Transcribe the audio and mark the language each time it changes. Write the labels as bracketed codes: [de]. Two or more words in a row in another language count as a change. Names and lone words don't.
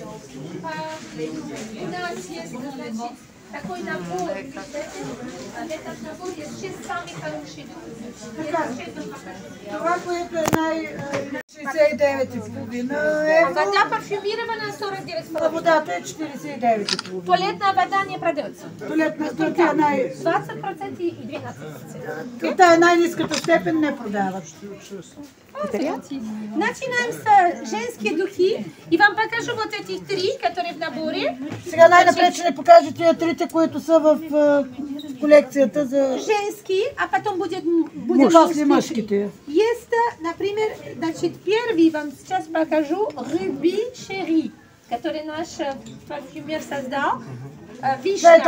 [ru] У нас есть, значит, такой набор. Этот набор есть 6 самых хороших духов. [bg] Това, което е 69,5 евро, [ru] Вода парфюмирована 49,5. [bg] водата е 49,5. [ru] Туалетная вода не продается. [bg] Туалетната е 20% и 12%. Това е най-ниската степен, не продават. [ru] Начинаем с женские духи. И вам покажу вот этих 3, которые в наборе. [bg] Сега най-напред ще ни покажа тия трите, които са в колекцията за [ru] Женские, а потом будет [bg] после мъжките. [ru] Есть, например, значит, первый вам сейчас покажу Ruby Cherry, который наш парфюмер создал. [bg] Това е [ru] Вишня.